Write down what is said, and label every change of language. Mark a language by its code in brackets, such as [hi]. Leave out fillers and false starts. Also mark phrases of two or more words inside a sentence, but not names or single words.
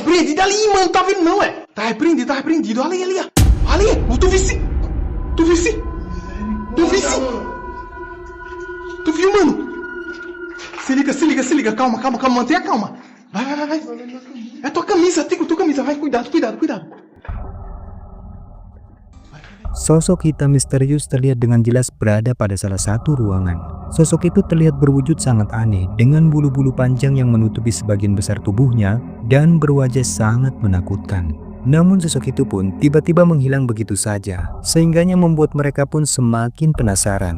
[pt] repreendido ali, mano, tá vendo não, é? Tá repreendido, ali, ó. Ali, tu visse? Tu viu, mano? Se liga, calma, mantenha calma. Vai. É tua camisa, vai, cuidado. [id] Sosok hitam misterius terlihat dengan jelas berada pada salah satu ruangan. Sosok itu terlihat berwujud sangat aneh dengan bulu-bulu panjang yang menutupi sebagian besar tubuhnya dan berwajah sangat menakutkan. Namun sosok itu pun tiba-tiba menghilang begitu saja, sehingganya membuat mereka pun semakin penasaran.